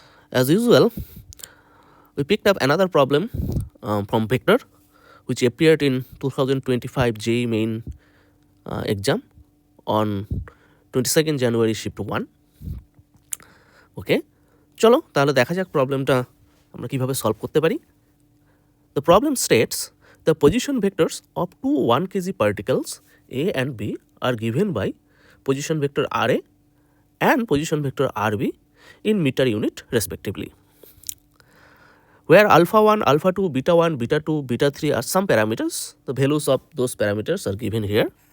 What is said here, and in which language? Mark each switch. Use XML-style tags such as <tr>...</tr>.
<en>As usual, we picked up another problem from vector which appeared in 2025 JEE main exam on 22nd January shift 1.</en> <bn>ওকে, চলো তাহলে দেখা যাক প্রবলেমটা আমরা কিভাবে সলভ করতে পারি।</bn> <en>The problem states the position vectors of two 1 kg particles A and B are given by position vector RA and position vector RB in meter unit respectively. Where alpha 1, alpha 2, beta 1, beta 2, beta 3 are some parameters, the values of those parameters are given here.</en>